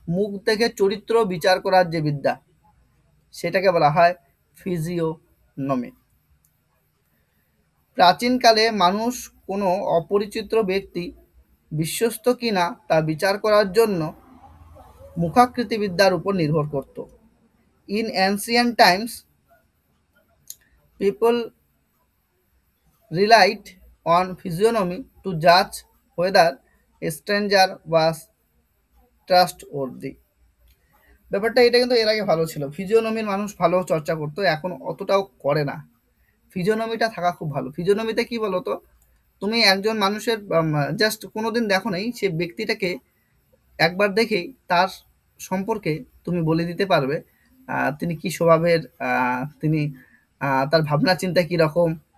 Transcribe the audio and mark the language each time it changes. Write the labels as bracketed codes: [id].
[bn] মুখ থেকে চরিত্র বিচার করার যে বিদ্যা, সেটাকে বলা হয় ফিজিওনমি। প্রাচীনকালে মানুষ কোনো অপরিচিত ব্যক্তি বিশ্বস্ত কিনা তা বিচার করার জন্য মুখাকৃতি বিদ্যার উপর নির্ভর করত। [en] In ancient times people relied on physiognomy to judge whether a stranger was trustworthy. [bn] ব্যাপারটা এটা কিন্তু এর আগে ভালো ছিল, ফিজিওনমির মানুষ ভালো চর্চা করতো, এখন অতটাও করে না। ফিজিওনমিটা থাকা খুব ভালো। ফিজিওনমিতে কি বলতো, তুমি একজন মানুষের জাস্ট কোনোদিন দেখো নাই, সে ব্যক্তিটাকে একবার দেখেই তার সম্পর্কে তুমি বলে দিতে পারবে তিনি কি স্বভাবের, তিনি তার ভাবনা চিন্তা কীরকম।